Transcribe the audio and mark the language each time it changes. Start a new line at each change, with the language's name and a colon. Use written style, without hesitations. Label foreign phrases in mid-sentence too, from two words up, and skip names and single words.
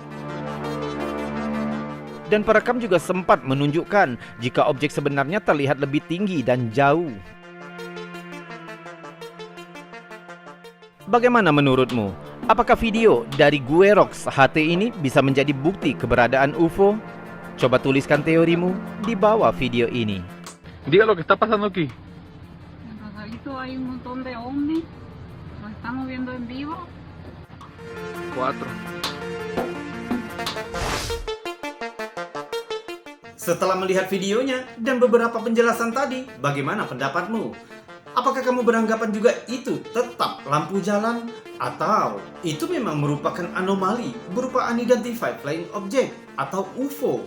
Indonesian: Dan perekam juga sempat menunjukkan jika objek sebenarnya terlihat lebih tinggi dan jauh. Bagaimana menurutmu? Apakah video dari Guerox HT ini bisa menjadi bukti keberadaan UFO? Coba tuliskan teorimu di bawah video ini.
Spanish: Diga lo que está pasando aquí. En Rosarito hay un montón de ovnis, los estamos viendo en vivo. 4.
Indonesian: Setelah melihat videonya dan beberapa penjelasan tadi, bagaimana pendapatmu? Apakah kamu beranggapan juga itu tetap lampu jalan? Atau itu memang merupakan anomali berupa
English: unidentified flying object
Indonesian: atau UFO?